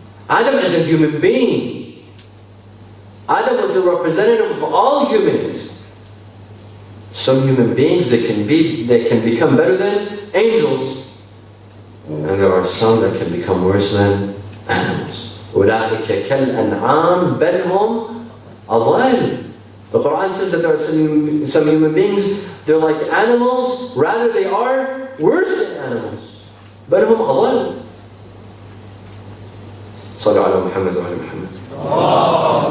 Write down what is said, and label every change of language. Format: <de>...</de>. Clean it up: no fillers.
<en>Adam is a human being. Adam was a representative of all humans. Some human beings, they can become better than angels, and there are some that can become worse than animals.</en> <ar>أولئك كالأنعام بل هم أضل.</ar> <en>The Quran says that there are some human beings, they're like animals, rather they are worse than animals.</en> <ar>بل هم أضل. صلوا على محمد وعلى محمد.</ar>